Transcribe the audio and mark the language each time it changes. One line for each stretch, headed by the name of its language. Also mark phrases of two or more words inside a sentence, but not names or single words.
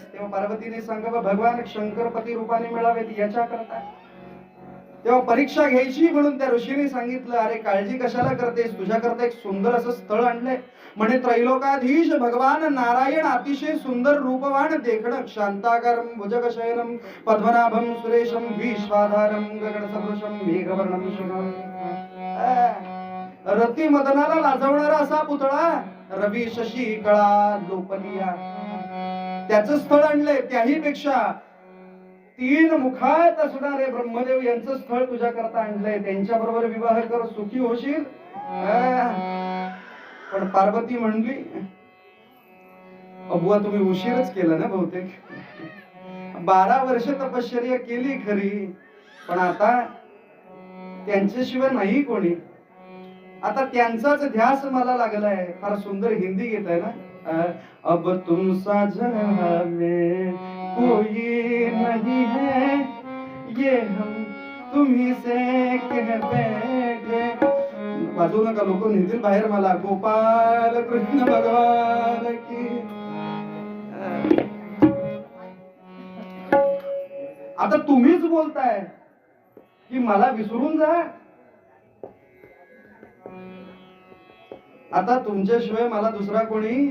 Marathi: तेव्हा पार्वतीने सांगा, भगवान शंकर पती रूपाने मिळावेत याच्या करता. तेव्हा परीक्षा घ्यायची म्हणून त्या ऋषीने सांगितलं, अरे काळजी कशाला करतेस, तुझ्याकरता एक सुंदर असं स्थळ आणलंय. म्हणे त्रैलोकाधीश भगवान नारायण अतिशय सुंदर रूपवान देखणं,
Sanskrit: शांताकारं भुजगशयनं पद्मनाभं सुरेशं विश्वाधारं गगनसदृशं मेघवर्णं शुभं.
Marathi: रती मदनाला लाजवणारा असा पुतळा, रवी शशी कळा लोपलिया, त्याचं स्थळ आणलंय. त्याही पेक्षा 3 मुखात असणारे ब्रह्मदेव यांचं स्थळ तुझ्या करता आणलंय, त्यांच्या बरोबर विवाह कर, सुखी होशील. पण पार्वती म्हणली, अबुवा तुम्ही उशीरच केला ना बहुतेक. 12 वर्ष तपश्चर्या केली खरी, पण आता त्यांच्याशिवाय नाही कोणी. आता त्यांचाच ध्यास मला लागलाय. फार सुंदर हिंदी घेत आहे ना.
Hindi: अब तुम साजना में कोई नहीं है, ये हम तुम्ही से कह बैठे.
Marathi: वाजवू नका, लोक नेतील बाहेर मला.
Hindi: गोपाल कृष्ण भगवान की.
Marathi: आता तुम्हीच बोलताय की मला विसरून जा. आता तुमच्याशिवाय मला दुसरा कोणी.